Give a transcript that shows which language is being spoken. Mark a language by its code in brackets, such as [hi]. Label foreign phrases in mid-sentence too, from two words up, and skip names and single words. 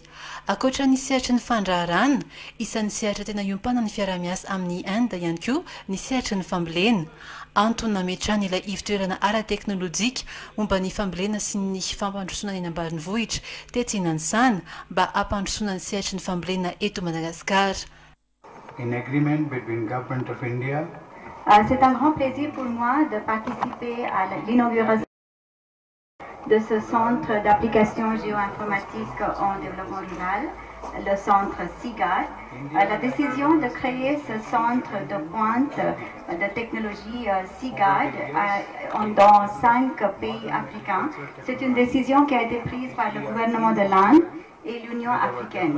[mg] Ankoatra ny sehatra ny fandraharana, isan'ny sehatra tena iompana ny fiara-miasa amin'ny Inde ihany koa ny sehatra ny fambolena. Antony nametrahana ilay ivitoerana ara-teknôlôjika momba ny fambolena sy ny fampandrosoana eny ambanivohitra tetsinantsana mba hampandrosoana ny sehatra ny fambolena eto Madagasikara. [en] In agreement between Government of India. [fr] C'est un grand plaisir pour moi de participer à l'inauguration de ce centre d'application géoinformatique en développement rural, le centre SIGAD. La décision de créer ce centre de pointe de technologie SIGAD dans 5 pays africains, c'est une décision qui a été prise par le gouvernement de l'Inde et l'Union africaine.